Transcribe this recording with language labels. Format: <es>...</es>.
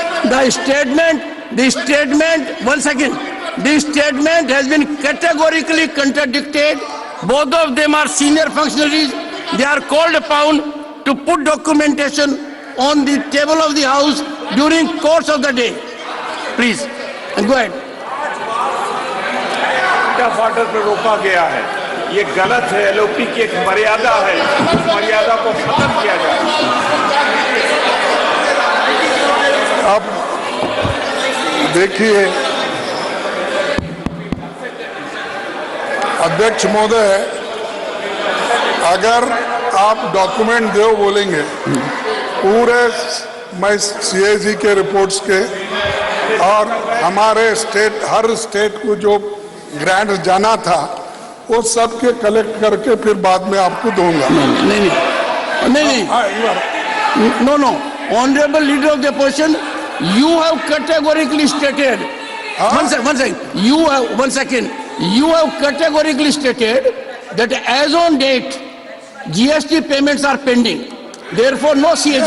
<en>The statement, 1 second. The statement has been categorically contradicted. Both of them are senior functionaries. They are called upon to put documentation on the table of the house during course of the day. Please, go ahead.</en> <hi>Order पर रोका गया है, ये गलत है। LOP की एक मर्यादा है, उस मर्यादा को खत्म किया जाए। अब देखिए अध्यक्ष महोदय, अगर आप डॉक्यूमेंट दो बोलेंगे पूरे, मैं सीएजी के रिपोर्ट्स के और हमारे स्टेट, हर स्टेट को जो ग्रांट जाना था वो सब के कलेक्ट करके फिर बाद में आपको दूंगा। नहीं.</hi> <en>हाँ, you are- No. Honorable leader of the opposition, you have categorically stated. One second. One second. You have categorically stated that as on date, GST payments are pending. Therefore, no CAG.</en>